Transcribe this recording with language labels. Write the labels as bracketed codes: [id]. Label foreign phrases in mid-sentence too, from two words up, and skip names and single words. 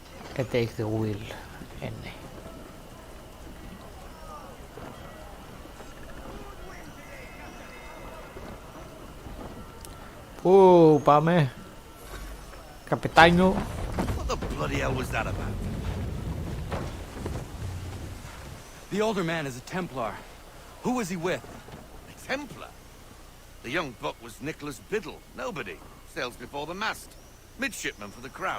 [en] take the wheel. [el] Ναι. Πού πάμε, καπετάνιο? [en] What the bloody hell was that about? The older man is a Templar. Who was he with? A Templar? The young buck was Nicholas Biddle. Nobody. Sails before the mast. Midshipman for the Crown.